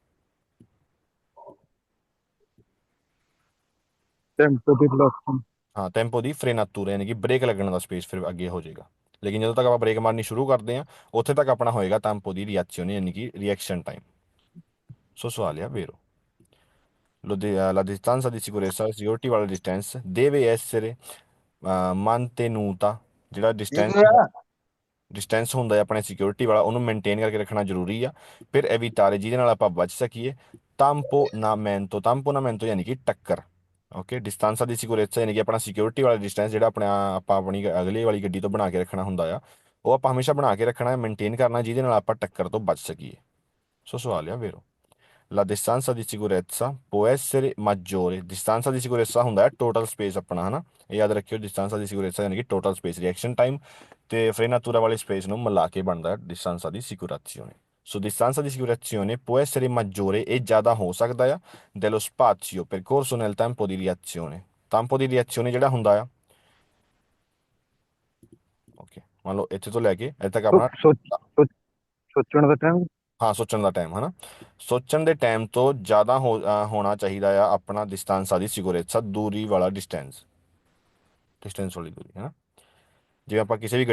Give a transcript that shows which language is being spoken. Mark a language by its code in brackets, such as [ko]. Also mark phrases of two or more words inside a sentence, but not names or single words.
[it] tempo di velocity। [pa] ਹਾਂ [it] tempo di frenatura [pa] ਯਾਨੀ ਕਿ ਬ੍ਰੇਕ ਲੱਗਣ ਦਾ ਸਪੇਸ ਫਿਰ ਅੱਗੇ ਹੋ ਜਾਏਗਾ ਲੇਕਿਨ ਜਦੋਂ ਤੱਕ ਆਪਾਂ ਬ੍ਰੇਕ ਮਾਰਨੀ ਸ਼ੁਰੂ ਕਰਦੇ ਹਾਂ ਉੱਥੇ ਤੱਕ ਆਪਣਾ ਹੋਏਗਾ [it] tempo di reazione [pa] ਯਾਨੀ ਕਿ [en] reaction time [pa] ਸੋ ਸਵਾਲ ਆ [it] vero la distanza di sicurezza [pa] la security ਵਾਲਾ distance [it] deve essere mantenuta [pa] ਜਿਹੜਾ ਡਿਸਟੈਂਸ ਹੁੰਦਾ ਹੈ ਆਪਣੇ ਸਿਕਿਉਰਿਟੀ ਵਾਲਾ ਉਹਨੂੰ ਮੇਨਟੇਨ ਕਰਕੇ ਰੱਖਣਾ ਜ਼ਰੂਰੀ ਆ ਫਿਰ evitare ਜਿਹਦੇ ਨਾਲ ਆਪਾਂ ਬਚ ਸਕੀਏ tamponamento ਯਾਨੀ ਕਿ ਟੱਕਰ ਓਕੇ ਡਿਸਟੈਂਸਾਂ ਦੀ ਸਿਕਿਉਰਿਟੀ ਯਾਨੀ ਕਿ ਆਪਣਾ ਸਿਕਿਉਰਿਟੀ ਵਾਲਾ ਡਿਸਟੈਂਸ ਜਿਹੜਾ ਆਪਾਂ ਆਪਣੀ ਅਗਲੇ ਵਾਲੀ ਗੱਡੀ ਤੋਂ ਬਣਾ ਕੇ ਰੱਖਣਾ ਹੁੰਦਾ ਆ ਉਹ ਆਪਾਂ ਹਮੇਸ਼ਾ ਬਣਾ ਕੇ ਰੱਖਣਾ ਮੇਨਟੇਨ ਕਰਨਾ ਜਿਹਦੇ ਨਾਲ ਆਪਾਂ ਟੱਕਰ ਤੋਂ ਬਚ ਸਕੀਏ ਸੋ ਸਵਾਲ ਆ [it] vero la distanza di sicurezza può essere maggiore distanza di sicurezza [pa] ਹੁੰਦਾ ਹੈ [en] total space [pa] ਆਪਣਾ ਹਨਾ ਇਹ ਯਾਦ ਰੱਖਿਓ [it] distanza di sicurezza [pa] ਯਾਨੀ ਕਿ [en] total space reaction time [pa] ਤੇ frenatura ਵਾਲੀ ਸਪੇਸ ਨੂੰ ਮਿਲਾ ਕੇ ਬਣਦਾ ਹੈ [it] distanza di sicurazione [pa] ਸੋ [it] distanza di sicurazione può essere maggiore [pa] ਇਹ ਜ਼ਿਆਦਾ ਹੋ ਸਕਦਾ ਆ [it] dello spazio percorso nel tempo di reazione [pa] ਜਿਹੜਾ ਹੁੰਦਾ ਆ ਓਕੇ ਮੰਨ ਲਓ ਇੱਥੇ ਤੋਂ ਲੈ ਕੇ ਇੱਥੇ ਤੱਕ ਆਪਣਾ ਸੋਚਣ ਦਾ ਟਾਈਮ। ਹਾਂ ਸੋਚਣ ਦਾ ਟਾਈਮ ਹਨਾ ਸੋਚਣ ਦੇ ਟਾਈਮ ਤੋਂ ਜ਼ਿਆਦਾ ਹੋਣਾ ਚਾਹੀਦਾ ਆ ਆਪਣਾ ਡਿਸਟੈਂਸਾਂ ਦੀ ਸਿਕਿਉਰੇਟਸਾ ਦੂਰੀ ਵਾਲਾ ਡਿਸਟੈਂਸ ਵਾਲੀ ਦੂਰੀ ਹਨਾ ਜਿਵੇਂ ਆਪਾਂ ਕਿਸੇ ਵੀ